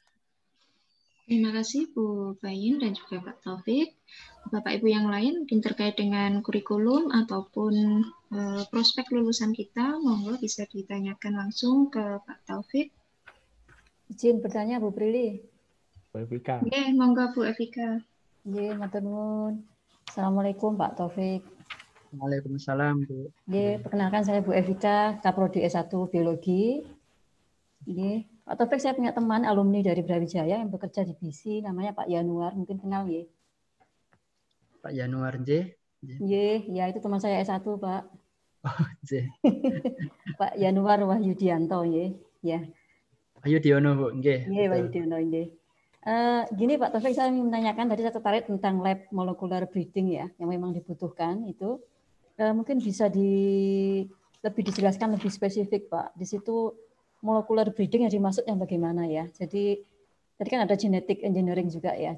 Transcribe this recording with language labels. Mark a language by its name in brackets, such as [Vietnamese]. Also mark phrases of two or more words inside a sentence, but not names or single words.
[Indonesian] Terima kasih Bu Bayin dan juga Pak Taufik. Bapak Ibu yang lain mungkin terkait dengan kurikulum ataupun prospek lulusan kita, monggo bisa ditanyakan langsung ke Pak Taufik. Izin bertanya Bu Prilly. Bu Evika. Oke, monggo Bu Evika. [Javanese] Nggih, matur nuwun. [Indonesian] Assalamualaikum Pak Taufik. Waalaikumsalam, Bu. Nggih, perkenalkan saya Bu Evika, Kaprodi S1 Biologi. Nggih, Pak Taufik, saya punya teman alumni dari Brawijaya yang bekerja di BC, namanya Pak Yanuar, mungkin kenal nggih. Pak Yanuar J. Nggih, ya itu teman saya S1, Pak. Oh, J. Pak Yanuar Wahyudianto, nggih. Ya. Wahyudiono, Bu. Nggih. Nggih, Wahyudiono, nggih. Gini Pak Taufik, saya ingin menanyakan, tadi saya tertarik tentang lab [English] molecular breeding [Indonesian] ya, yang memang dibutuhkan itu. Mungkin bisa lebih dijelaskan lebih spesifik, Pak. Di situ [English] molecular breeding [Indonesian] yang dimaksud yang bagaimana ya? Jadi tadi kan ada [English] genetic engineering [Indonesian] juga ya.